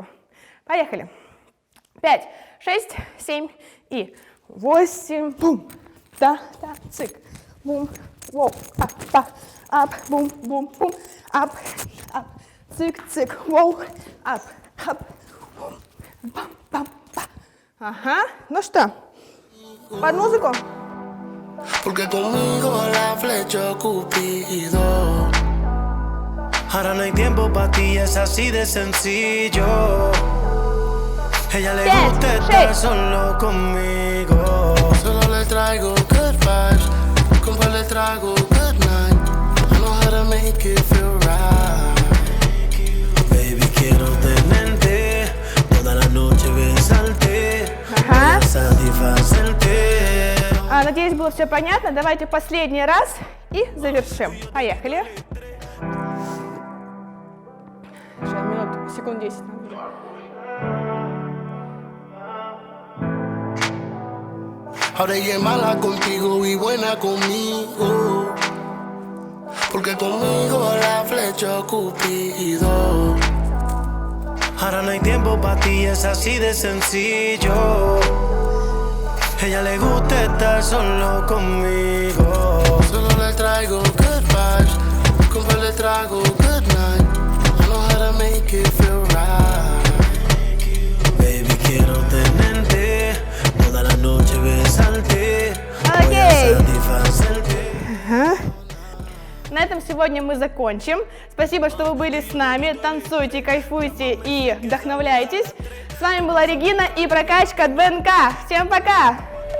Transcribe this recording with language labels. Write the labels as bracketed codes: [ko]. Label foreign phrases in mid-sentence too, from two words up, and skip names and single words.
[ru] Поехали. 5, 6, 7 и 8. Бум. Да, цик. Бум. Воу. Ап, па. Ап. Бум, бум, бум. Ап. Ап. Цик, цик. Воу. Ап. Ап. Бум. Бам, бам, ба. Ага. Ну что? Под музыку. [es] Porque conmigo la flecha Cupido. Ahora no hay tiempo para ti, es así de sencillo. Ella le gusta estar solo conmigo. Solo le traigo [en] good vibes, [es] compa le traigo [en] good night. I know how to make it feel right. [es] Baby, quiero tenerte toda la noche, besarte, satisfacerte. [ru] Надеюсь, было все понятно. Давайте последний раз и завершим. Поехали. Сейчас, секунд 10. [es] Ahora ella es mala contigo y buena conmigo. Porque conmigo la flecha Cupido. Ahora no hay tiempo para ti, es así de sencillo. Ella le gusta estar solo conmigo. Solo le traigo [en] good vibes, [es] compa le traigo [en] good night. I know how to make it feel right. [es] Baby, quiero tenerte toda la noche, besarte, satisfacerte. [ru] На этом сегодня мы закончим. Спасибо, что вы были с нами. Танцуйте, кайфуйте и вдохновляйтесь. С вами была Регина и прокачка от БНК. Всем пока!